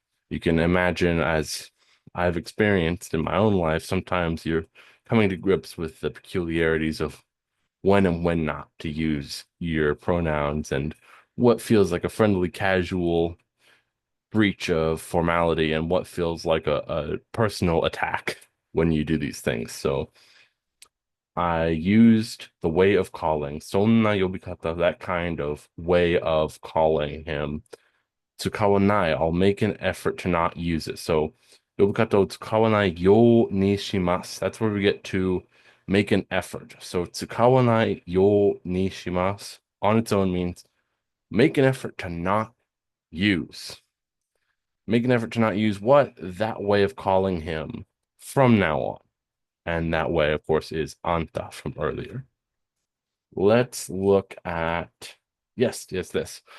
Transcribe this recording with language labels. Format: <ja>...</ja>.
<en>You can imagine, as I've experienced in my own life, sometimes you're coming to grips with the peculiarities of when and when not to use your pronouns and what feels like a friendly, casual breach of formality and what feels like a personal attack when you do these things. So I used the way of calling,</en> <ja>そんな呼び方,</ja> <en>that kind of way of calling him. 使わない, I'll make an effort to not use it.</en> <ja>So, 呼び方を使わないようにします.</ja> <en>That's where we get to make an effort. So,</en> <ja>使わないようにします</ja> <en>on its own means make an effort to not use. Make an effort to not use what? That way of calling him from now on. And that way, of course, is anta from earlier. Let's look at, yes, this.</en>